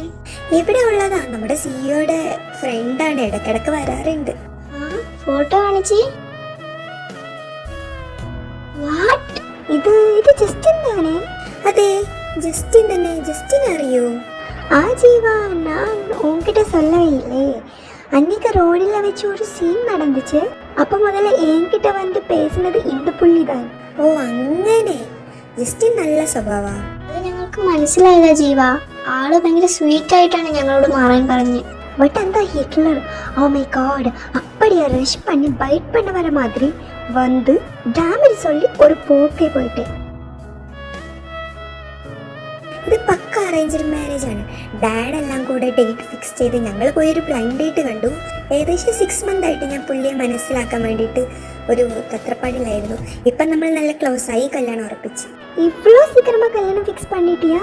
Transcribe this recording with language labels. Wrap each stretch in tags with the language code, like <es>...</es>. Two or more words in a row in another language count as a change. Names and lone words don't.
<ml>ഇവിടെ ഉള്ളതാ, നമ്മുടെ സിഇഒയുടെ ഫ്രണ്ടാണ്, ഇടക്കിടക്ക് വരാറുണ്ട്. ഫോട്ടോ കാണിച്ചേ. ഇത് ജസ്റ്റിൻ താനേ? അതെ, ജസ്റ്റിൻ തന്നെ. ജസ്റ്റിൻ അറിയോ? ആ ജീവാ,</ml> <ta>நான் உன்கிட்ட சொல்லவே இல்லை. அன்னைக்கு ரோடில் வச்சு ஒரு சீன் நடந்துச்சு. அப்ப முதல்ல என்கிட்ட வந்து பேசினது இந்த പുള്ളിதான்.</ta> <ml>ഓ അങ്ങനെ. ജസ്റ്റിൻ നല്ല സ്വഭാവാ. അത് ഞങ്ങൾക്ക് മനസ്സിലായില്ല ജീവ. ആള് ഭയങ്കര സ്വീറ്റ് ആയിട്ടാണ് ഞങ്ങളോട് മാറാൻ പറഞ്ഞ്.</ml> <ta>பட் அந்த ஹிட்லர்,</ta> <en>oh my god,</en> <ta>அப்படியே ரஷ் பண்ணி பைட் பண்ண வர மாதிரி வந்து டேமேஜ் சொல்லி ஒரு போக்கே போயிட்டேன்.</ta> <ml>ഇത് പക്ക</ml> <en>arranged marriage</en> <ml>ആണ്. ഡാഡ് എല്ലാം കൂടെ</ml> <en>date fix</en> <ml>ചെയ്ത് ഞങ്ങൾ പോയൊരു</ml> <en>blind date</en> <ml>കണ്ടു. ഏകദേശം 6 months ആയിട്ട് ഞാൻ പുള്ളിയെ മനസ്സിലാക്കാൻ വേണ്ടിയിട്ട് ഒരു തത്രപ്പാടിലായിരുന്നു. ഇപ്പം നമ്മൾ നല്ല ക്ലോസ് ആയി, കല്യാണം ഉറപ്പിച്ചു.</ml> <ta>இவ்வளோ சீக்கிரமா கல்யாணம் பிக்ஸ் பண்ணிட்டியா?</ta>